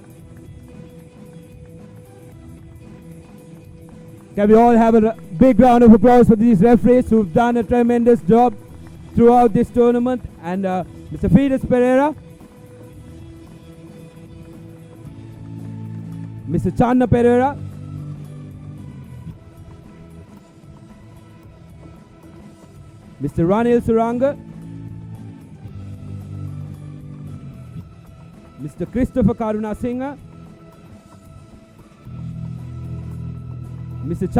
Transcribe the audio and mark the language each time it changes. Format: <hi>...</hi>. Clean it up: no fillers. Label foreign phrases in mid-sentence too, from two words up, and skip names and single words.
<en>Can we all have a big round of applause for these referees who've done a tremendous job throughout this tournament? And Mr. Fides Pereira, Mr. Channa Pereira, Mr. Ranil Suranga, Mr. Christopher Karuna Singha, Mr.</en>